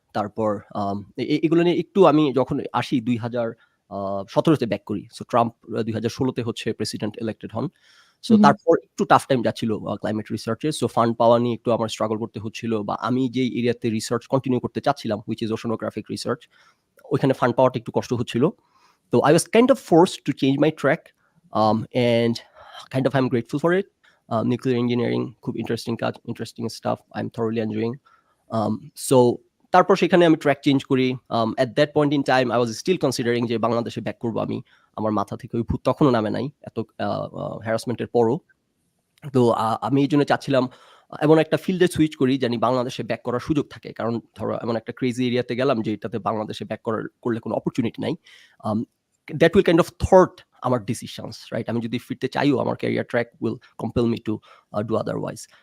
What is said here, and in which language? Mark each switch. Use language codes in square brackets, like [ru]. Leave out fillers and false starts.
[bn] তারপর এগুলো নিয়ে একটু আমি যখন আসি ২০১৭ তে ব্যাক করি। সো ট্রাম্প ২০১৬ তে হচ্ছে প্রেসিডেন্ট ইলেক্টেড হন। সো হুম, তারপর একটু টাফ টাইম যাচ্ছিল ক্লাইমেট রিসার্চ এ। সো ফান্ড পাওয়া নিয়ে একটু আমার স্ট্রাগল করতে হচ্ছিল বা আমি যেই এরিয়াতে রিসার্চ কন্টিনিউ করতে চাচ্ছিলাম [en] which is oceanographic research, [bn] ওইখানে ফান্ড পাওয়াটা একটু কষ্ট হচ্ছিল। [en] তো I was kind of forced to change my track, and kind of I'm grateful for it. [bn] Nuclear engineering, খুব ইন্টারেস্টিং কাজ, interesting staff. [en] I'm thoroughly enjoying. [bn] So তারপর সেখানে আমি ট্র্যাক চেঞ্জ করি। [en] At that point in time, I was still considering [bn] যে বাংলাদেশে back করব আমি। আমার মাথা থেকে ওই ভূত তখনও নামে নাই। এত হ্যারাসমেন্ট এর পরও। তো আমি এইজন্য চাচ্ছিলাম এমন একটা ফিল্ডে সুইচ করি জানি বাংলাদেশে ব্যাক করার সুযোগ থাকে। কারণ ধরো এমন একটা ক্রেজি এরিয়াতে গেলাম যে এটাতে বাংলাদেশে ব্যাক করলে কোনো অপরচুনিটি নাই। [en] Um that will kind of thwart আমার decisions, right? [bn] আমি যদি ফিরতে চাইও আমার career track [en] Will compel me to do otherwise.